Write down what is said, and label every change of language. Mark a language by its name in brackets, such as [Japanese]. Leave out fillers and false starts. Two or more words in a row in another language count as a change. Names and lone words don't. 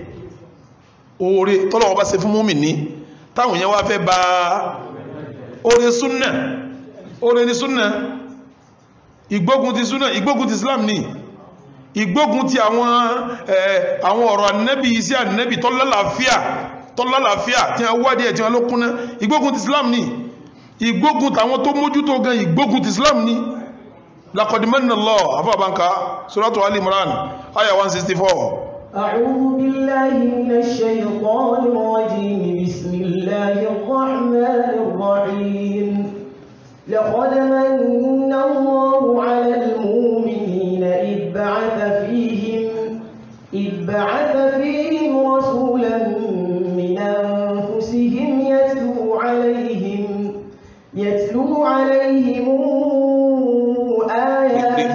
[Yoruba] oore tọ́lọ́wọ́ bá ṣe fún mùmínì táwọn èèyàn wá fẹ́ bá oore súnnà oore ní súnnà ìgbógun ti súnnà ìgbógun ti Islam ní ìgbógun ti àwọn ọ̀rọ̀ ànẹ́bì iṣẹ́ ànẹ́bì tọ́lálàáfíà tí wọ́n wádìí ẹ̀ tí wọ́n ló kúnná ìgbógun ti Islam ní ìgbógun tàwọn tó mójútó gan ìgbógun ti Islam ní [Arabic] لقد من الله [Yoruba] afọ́bànká suratu Ali Imran aya 164. [Arabic] أعوذ بالله من الشيطان الرجيم بسم الله الرحمن الرحيم لقد من الله على المؤمنين إذ بعث فيهم رسولا من أنفسهم يتلو عليهم آيات